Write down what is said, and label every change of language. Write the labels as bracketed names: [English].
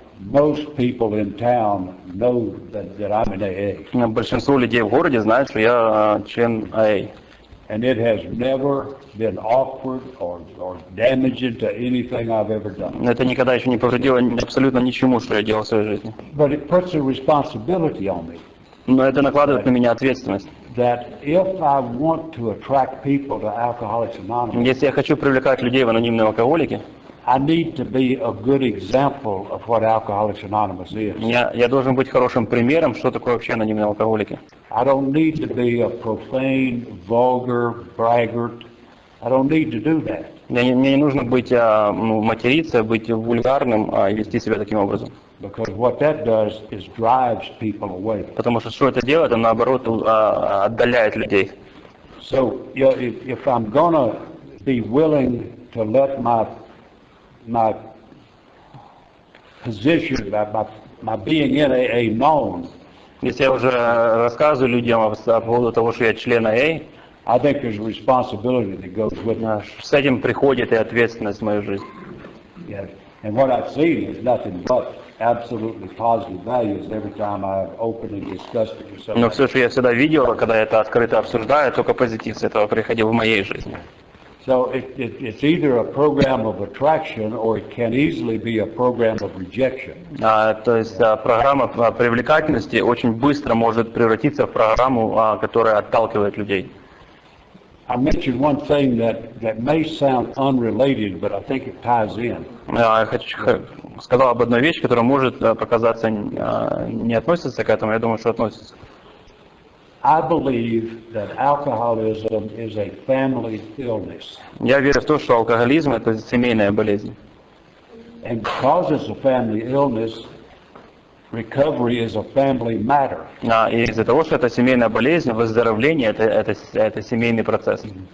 [English] Most people in town know that I'm in AA. [Russian] Большинство людей в городе знают, что я член AA. [English] And it has never been awkward or damaging to anything I've ever done. [Russian] Это никогда еще не повредило абсолютно ничему, что я делал в своей жизни. [English] But it puts a responsibility on me. [Russian] Но это накладывает на меня ответственность. [English] That if I want to attract people to Alcoholics Anonymous, [Russian] если я хочу привлекать людей в анонимные алкоголики, [English] I need to be a good example of what Alcoholics Anonymous is. [Russian] Я должен быть хорошим примером, что такое вообще анонимные алкоголики. [English] I don't need to be a profane, vulgar braggart. I don't need to do that. [Russian] Мне не нужно быть материться, быть вульгарным и вести себя таким образом. [English] Because what that does is drives people away. [Russian] Потому что это делает, он наоборот отдаляет людей. [English] So if I'm gonna be willing to let my position, my being in AA known, [Russian] если я уже рассказываю людям по поводу того, что я член AA, [English] I think there's a responsibility that goes with it. [Russian] С этим приходит и ответственность в мою жизнь. [English] Yeah. And what I've seen is nothing but absolutely positive values every time I've openly discussed it with somebody. [Russian] Но все, что я всегда видел, когда я это открыто обсуждаю, только позитив с этого приходил в моей жизни. [English] So it's either a program of attraction or it can easily be a program of rejection. [Russian] То есть программа привлекательности очень быстро может превратиться в программу, которая отталкивает людей. [English] I mentioned one thing that may sound unrelated, but I think it ties in. [Russian] Я сказал об одной вещи, которая может показаться не относится к этому, я думаю, что относится. [English] I believe that alcoholism is a family illness. [Russian] Я верю в то, что алкоголизм – это семейная болезнь. [English] And because it's a family illness, recovery is a family matter. [Russian] И из-за того, что это семейная болезнь, выздоровление – это семейный процесс.